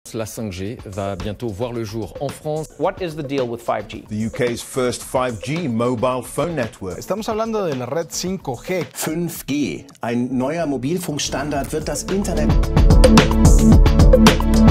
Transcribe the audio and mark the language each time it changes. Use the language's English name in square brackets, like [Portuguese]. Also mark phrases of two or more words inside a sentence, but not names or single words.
[French] La 5G va bientôt voir le jour en France. [English] What is the deal with 5G? The UK's first 5G mobile phone network. [Spanish] Estamos hablando de la red 5G. [German] 5G, ein neuer Mobilfunkstandard wird das Internet